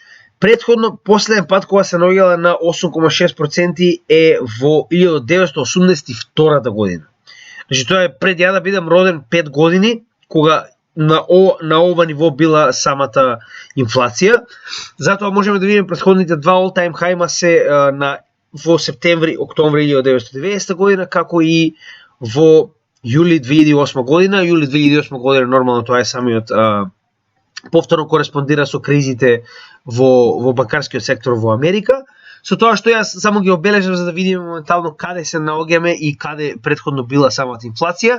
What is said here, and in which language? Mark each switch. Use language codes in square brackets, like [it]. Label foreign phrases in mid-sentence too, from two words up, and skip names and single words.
[mk] Претходно, последен пат кога се наоѓала на 8,6% е во 1982 година. Значи тоа е пред ја да бидам роден 5 години, кога на ова ниво била самата инфлација. Затоа можеме да видиме претходните два [en] all-time high- [mk] ма се во септември-октомври 1990 година, како и во јули 2008 година. Јули 2008 година нормално тоа е самиот повторно кореспондира со кризите во банкарскиот сектор во Америка. Со тоа што јас само ги обележам за да видиме моментално каде се наоѓаме и каде претходно била самата инфлација.